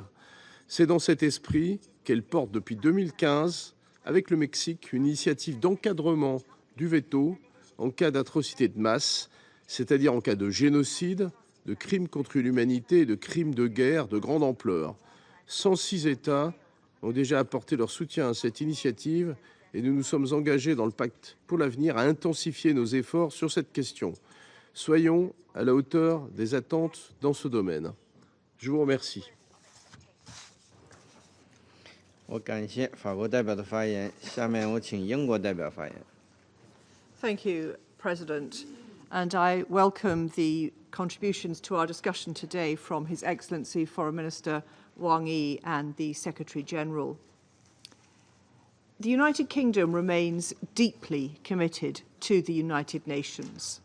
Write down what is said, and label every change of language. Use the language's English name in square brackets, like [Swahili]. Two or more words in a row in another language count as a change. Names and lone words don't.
[French] C'est dans cet esprit qu'elle porte depuis 2015 avec le Mexique, une initiative d'encadrement du veto en cas d'atrocité de masse, c'est-à-dire en cas de génocide, de crimes contre l'humanité et de crimes de guerre de grande ampleur. 106 États ont déjà apporté leur soutien à cette initiative et nous nous sommes engagés dans le pacte pour l'avenir à intensifier nos efforts sur cette question. Soyons à la hauteur des attentes dans ce domaine. Je vous remercie. [Chinese] 我感谢法国代表的发言，下面我请英国代表发言。 [English] Thank you, President, and I welcome the contributions to our discussion today from His Excellency Foreign Minister Wang Yi and the Secretary-General. The United Kingdom remains deeply committed to the United Nations.